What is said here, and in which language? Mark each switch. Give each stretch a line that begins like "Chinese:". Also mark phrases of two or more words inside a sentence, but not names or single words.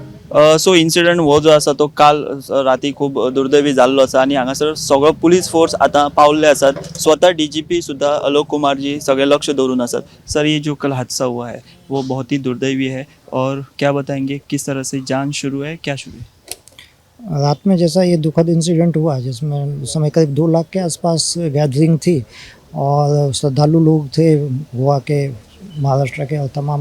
English: so incident
Konkani: हो जो आसा तो काल राती खूब दुर्दैवी जाल्लो आसा आनी हांगासर सगळो
English: police force
Konkani: आतां पावल्ले आसात. स्वतः डीजीपी सुद्धा आलोक कुमार जी सगळे लक्ष दवरून आसात.
Hindi: सर, ये जो कल हादसा हुआ है वो बहुत ही दुर्दैवी है और क्या बताएंगे किस तरह से जांच शुरू है, क्या शुरू है? रात में जैसा ये दुखद इंसिडेंट हुआ जिसमें उस समय करीब 2 लाख के आसपास गैदरिंग थी और श्रद्धालु लोग थे गोवा के, महाराष्ट्र के और तमाम।